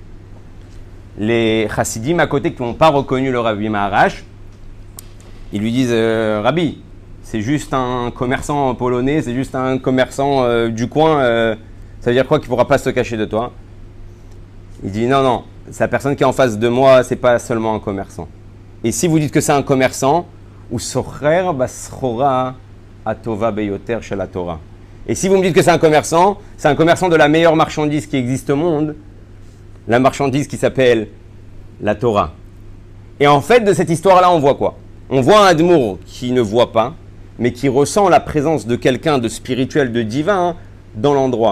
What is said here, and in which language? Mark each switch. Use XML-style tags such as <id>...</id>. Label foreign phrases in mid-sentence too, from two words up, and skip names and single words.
<fr>Les chassidim à côté qui n'ont pas reconnu le Rabbi Maharash, ils lui disent Rabbi, c'est juste un commerçant polonais, c'est juste un commerçant du coin, ça veut dire quoi qu'il ne pourra pas se cacher de toi? Il dit non, la personne qui est en face de moi, c'est pas seulement un commerçant. Et si vous dites que c'est un commerçant, ou</fr> <he>סוחר בסחורה הטובה ביותר של תורה.</he> <fr>Et si vous me dites que c'est un commerçant de la meilleure marchandise qui existe au monde, la marchandise qui s'appelle la Torah. Et en fait, de cette histoire-là, on voit quoi? On voit un admour qui ne voit pas, mais qui ressent la présence de quelqu'un de spirituel, de divin, dans l'endroit.</fr>